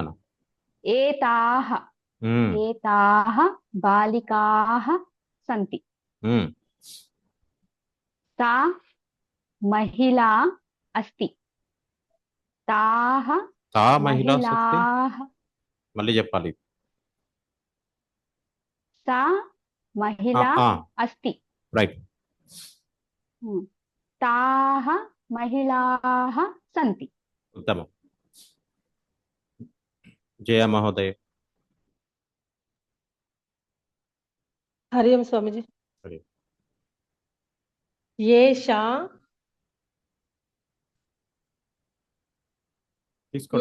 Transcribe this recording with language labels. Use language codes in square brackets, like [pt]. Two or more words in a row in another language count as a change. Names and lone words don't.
[sa] ఏతాః, ఏతాః బాలికాః సంతి. తా మహిళా అస్తి, తాః తా మహిళా మహిళాః [te] మళ్ళీ చెప్పాలి. [sa] सा महिला अस्ति. [te] రైట్. [sa] ताः महिलाः सन्ति. ఉత్తమం. జయ మహోదయ. హరి ఓం స్వామిజీ. హరి. ఏషా [te] తీసుకోండి.